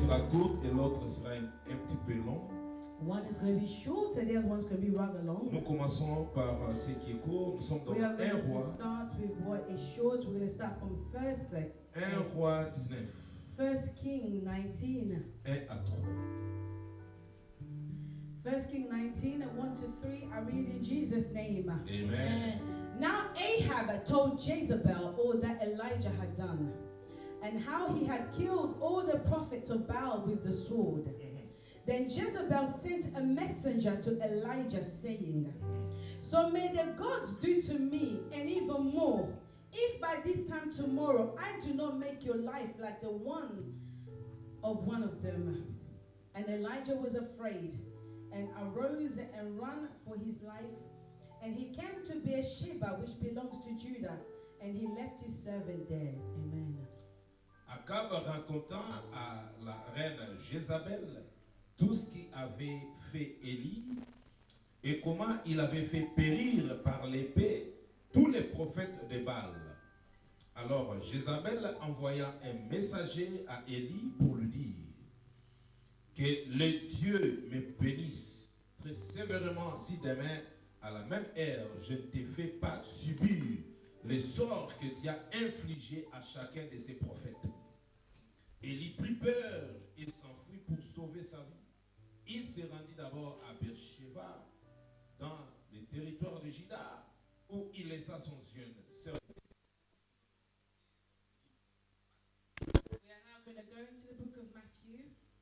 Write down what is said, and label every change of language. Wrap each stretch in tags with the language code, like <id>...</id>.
<fr>sera courte et l'autre sera un petit peu long.</fr> <en>One is going to be short and the other one's going to be rather long.</en> <fr>Nous commençons par ce qui est court. Nous sommes dans</fr> <en>We are</en> <fr>1</fr> <en>going to</en> <fr>roi.</fr> <en>start with what is short. We're going to start from</en> <fr>1 roi 19.</fr> <en>First King 19.</en> <fr>1 à 3.</fr> <en>First King 19 and 1 to 3. I read in Jesus' name. Amen. Now Ahab told Jezebel all that Elijah had done, and how he had killed all the prophets of Baal with the sword. Then Jezebel sent a messenger to Elijah, saying, So may the gods do to me, and even more, if by this time tomorrow I do not make your life like the one of them. And Elijah was afraid, and arose and ran for his life. And he came to Beersheba, which belongs to Judah, and he left his servant there. Amen.</en> <fr>Akab racontant à la reine Jézabel tout ce qu'avait fait Élie et comment il avait fait périr par l'épée tous les prophètes de Baal. Alors Jézabel envoya un messager à Élie pour lui dire que le Dieu me bénisse très sévèrement si demain à la même heure je ne te fais pas subir les sorts que tu as infligés à chacun de ces prophètes. Élie prit peur et s'enfuit pour sauver sa vie. Il se rendit d'abord à Beersheba, dans les territoires de Juda, où il laissa son jeune serviteur.</fr> <en>We are now going to go into the book of Matthew.</en>